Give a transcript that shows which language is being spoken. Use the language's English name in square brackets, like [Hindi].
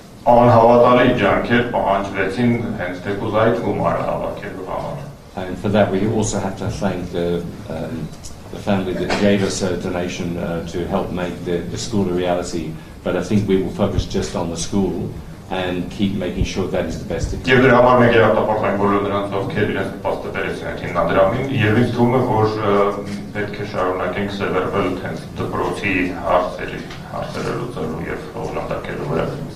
[Armenian] Անհավատալի ջանքեր պահանջվեցին հենց թեկուզ այդ գումարը հավաքելու համար։ [English] And for that we also have to thank the family that gave us a donation to help make the school a reality. But I think we will focus just on the school and keep making sure that is the best. [Armenian] Եվ դրա համար մենք երախտապարտային բոլոր նրանց ովքեր իրենց նպաստը բերեցին այդ հիմնադրամին, եւ ինձ թվում է, որ պետք է շարունակենք սևեռվել հենց դպրոցի հարցերը լուծելու եւ օգտակելու վրա։